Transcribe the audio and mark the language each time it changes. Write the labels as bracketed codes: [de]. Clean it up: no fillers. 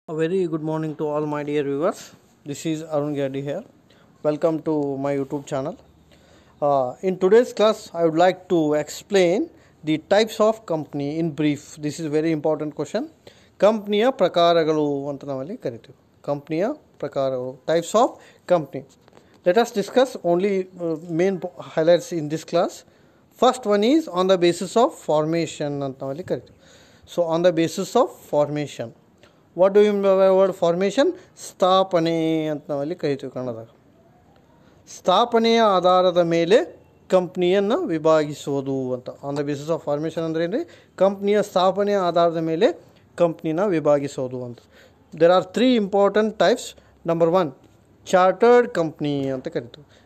[en] A very good morning to all my dear viewers. This is Arun Gaddi here. Welcome to my YouTube channel. In today's class, I would like to explain the types of company in brief. This is a very important question. [kn] ಕಂಪ್ನಿಯ ಪ್ರಕಾರಗಳು ಅಂತ ನಾವಲ್ಲಿ ಕರಿತೀವಿ. ಕಂಪ್ನಿಯ ಪ್ರಕಾರಗಳು, [en] types of company. Let us discuss only main highlights in this class. First one is on the basis of formation [kn] ಅಂತ ನಾವಲ್ಲಿ ಕರಿತೀವಿ. [en] So on the basis of formation. What do you mean by word formation? [kn] ಸ್ಥಾಪನೆ ಅಂತ ನಾವಲ್ಲಿ ಕರಿತೀವಿ ಕನ್ನಡದಾಗ. ಸ್ಥಾಪನೆಯ ಆಧಾರದ ಮೇಲೆ ಕಂಪ್ನಿಯನ್ನು ವಿಭಾಗಿಸುವುದು ಅಂತ. [en] on the basis of formation [kn] ಅಂದರೆ ಏನು ರೀ? ಕಂಪ್ನಿಯ ಸ್ಥಾಪನೆಯ ಆಧಾರದ ಮೇಲೆ ಕಂಪ್ನಿನ ವಿಭಾಗಿಸೋದು ಅಂತ. [en] There are 3 important types. Number 1 chartered company [kn] ಅಂತ ಕರಿತೀವಿ.